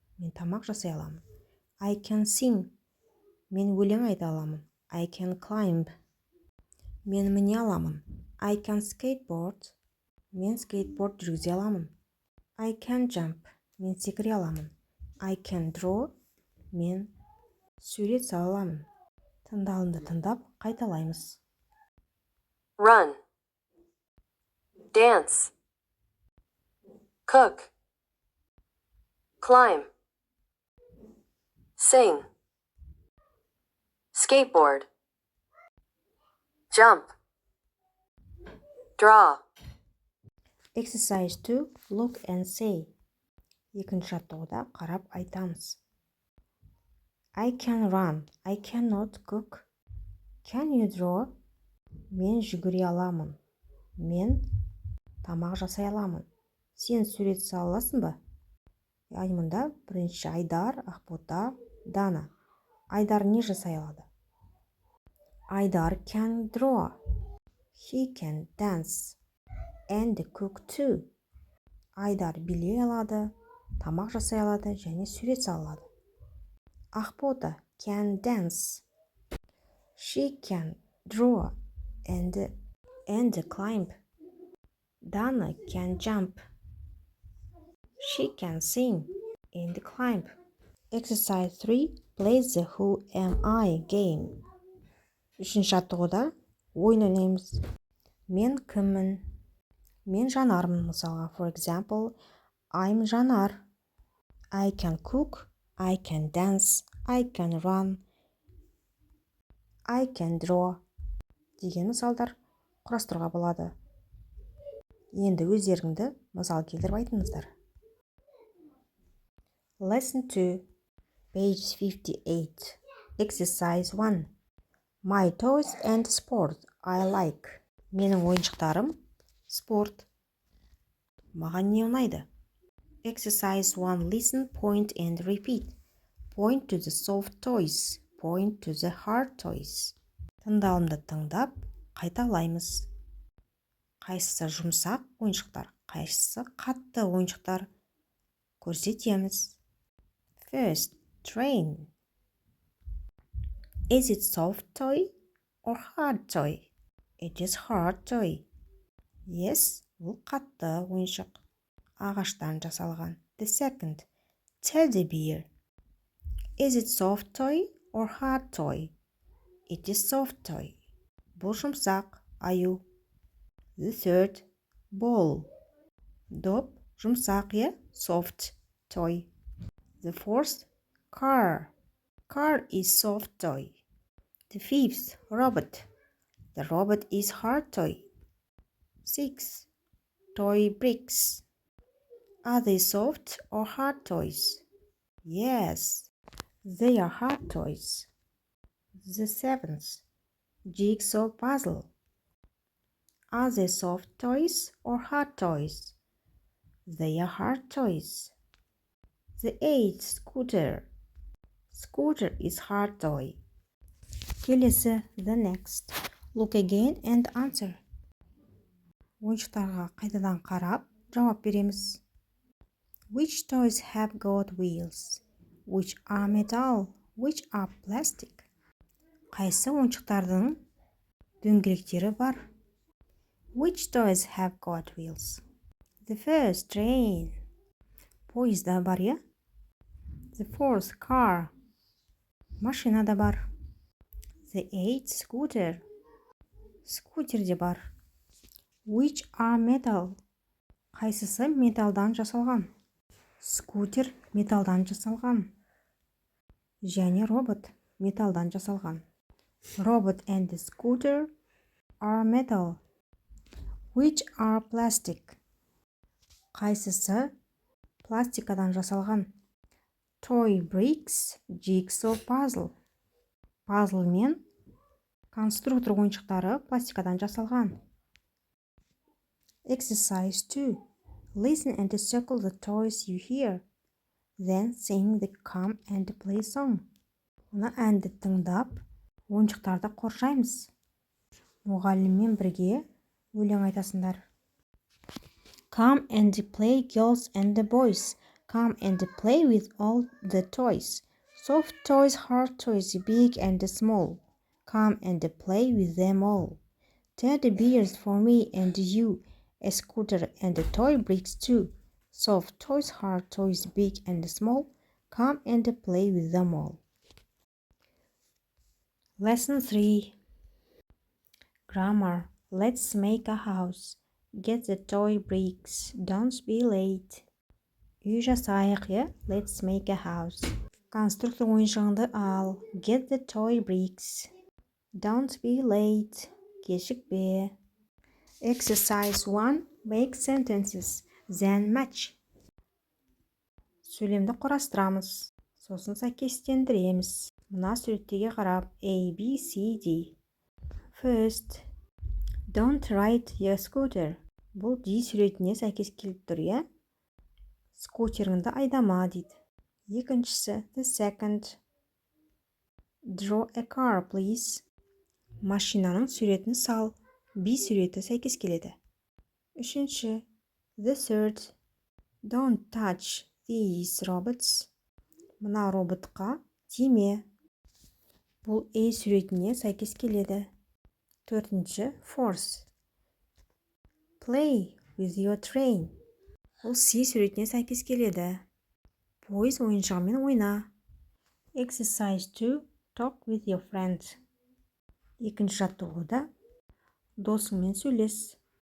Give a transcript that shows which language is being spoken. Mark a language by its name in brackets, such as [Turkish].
[Kazakh] Мен тамақ жасай аламын. [English] I can sing. [Kazakh] Мен өлең айта аламын. [English] I can climb. [Kazakh] Мен міне аламын. [English] I can skateboard. [Kazakh] Мен скейтборд жүргізе аламын. [English] I can jump. [Kazakh] Мен секіре аламын. [English] I can draw. [Kazakh] Мен сурет сала аламын. Тыңдалымды тыңдап қайталаймыз. [English] Run, dance, cook, climb, sing, skateboard, jump, draw. Exercise 2. Look and say. [Kazakh] Екінші жаттығуда қарап айтамыз. [English] I can run. I cannot cook. Can you draw? [Kazakh] Мен жүгіре аламын. Мен тамақ жасай аламын. Сен сурет сала аласың ба? Яғни мұнда бірінші Айдар, Ақбота, Дана. Айдар не жасай алады? [English] Айдар can draw. He can dance. And cook too. [Kazakh] Айдар билей алады, тамақ жасай алады және сурет сала алады. [English] Ақбота can dance. She can draw and climb. Dana can jump. She can sing and climb. Exercise 3. Play the Who Am I game. [Kazakh] Үшінші жаттығуда ойын ойнаймыз. Мен кіммін? Мен Жанармын мысалға. [English] For example, I'm Жанар. I can cook. I can dance. I can run. I can draw. [Kazakh] Деген мысалдар құрастыруға болады. Енді өздеріңді мысал келтіріп айтыңыздар. [English] Lesson 2. Page 58. Exercise 1. My toys and sport I like. [Kazakh] Менің ойыншықтарым спорт. Маған не ұнайды? [English] Exercise 1. Listen, point and repeat. Point to the soft toys. Point to the hard toys. [Kazakh] Тыңдалымды тыңдап, қайталаймыз. Қайсысы жұмсақ ойыншықтар, қайсысы қатты ойыншықтар? Көрсетеміз. [English] First, train. Is it soft toy or hard toy? It is hard toy. [Kazakh] Yes, бұл қатты ойыншық. Ағаштан жасалған. [English] The second, teddy bear. Is it soft toy or hard toy? It is soft toy. [Kazakh] Бұл жұмсақ, аю. [English] The third, ball. [Kazakh] Доп, жұмсақ, [English] soft toy. The fourth, car. Car is soft toy. The fifth, robot. The robot is hard toy. 6. Toy bricks. Are they soft or hard toys? Yes, they are hard toys. The 7th, jigsaw puzzle. Are they soft toys or hard toys? They are hard toys. The 8th, scooter. Scooter is hard toy. Келесі, the next. Look again and answer. [Kazakh] Ойыншықтарға қайтадан қарап, жауап береміз. [English] Which toys have got wheels? Which are metal? Which are plastic? [Kazakh] Қайсы ойыншықтардың дөңгелектері бар? [English] Which toys have got wheels? The first, train. [Kazakh] Поезда бар, [English] The fourth, car. [Kazakh] Машинада бар. [English] The eighth, scooter. [Kazakh] Скутерде бар. [English] Which are metal? [Kazakh] Қайсысы металдан жасалған? Скутер металдан жасалған. Және робот металдан жасалған. [English] Robot and the scooter are metal. Which are plastic? [Kazakh] Қайсысы пластикадан жасалған? [English] Toy bricks, jigsaw puzzle. [Kazakh] Пазл мен конструктор ойыншықтары пластикадан жасалған. [English] Exercise 2. Listen and circle the toys you hear. Then sing the come and play song. [Kazakh] Мына әнді тыңдап, ойыншықтарды қоршаймыз. Мұғаліммен бірге өлең айтасыңдар. [English] Come and play, girls and the boys. Come and play with all the toys. Soft toys, hard toys, big and small. Come and play with them all. Teddy bears for me and you. A scooter and toy bricks too. Soft toys, hard toys, big and small. Come and play with them all. Lesson 3. Grammar. Let's make a house. Get the toy bricks. Don't be late. [Kazakh] Үй жасайық, [English] Let's make a house. [Kazakh] Конструктор ойыншығыңды ал. [English] Get the toy bricks. Don't be late. [Kazakh] Кешікпе. [English] Exercise 1. Make sentences. Then match. [Kazakh] Сөйлемді құрастырамыз. Сосын сәйкестендіреміз. Мына суреттеге қарап A, B, C, D. [English] First. Don't ride your scooter. [Kazakh] Бұл D суретіне сәйкес келіп тұр, Скутеріңді айдама дейді. Екіншісі. [English] The second. Draw a car, please. [Kazakh] Машинаның суретін сал. B суреті сәйкес келеді. Үшінші. [English] The third. Don't touch these robots. [Kazakh] Мына роботқа тиме. Бұл A суретіне сәйкес келеді. Төртінші. [English] Fourth. Play with your train. [Kazakh] Бұл C суретіне сәйкес келеді. Пойыз ойыншығымен ойна. [English] Exercise 2. Talk with your friend. [Kazakh] Екінші жаттығуда досыңмен сөйлес.